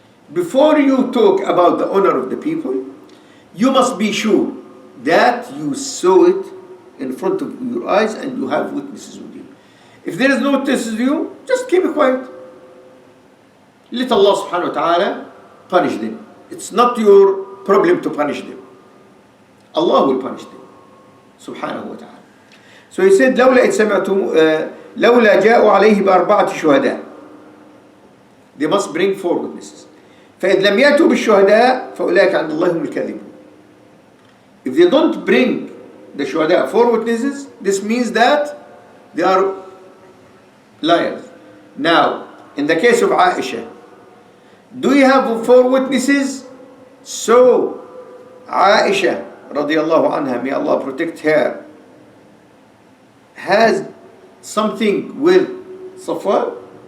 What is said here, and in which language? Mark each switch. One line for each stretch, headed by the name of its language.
English: Before you talk about the honor of the people, you must be sure that you saw it in front of your eyes and you have witnesses with you. If there is no witnesses with you, just keep it quiet. Let Allah subhanahu wa ta'ala punish them. It's not your problem to punish them. Allah will punish them. Subhanahu wa ta'ala. So he said,
Arabic: لولا إذ سمعتم لولا جاءوا عليه بأربعة شهداء.
English: They must bring 4 witnesses.
Arabic: فإذ لم يأتوا بالشهداء فأولئك عند الله هم الكاذبون.
English: If they don't bring the shuhada, 4 witnesses, this means that they are liars. Now, in the case of Aisha, do you have 4 witnesses? So, Aisha, radiallahu anha, may Allah protect her, has something with Safwan?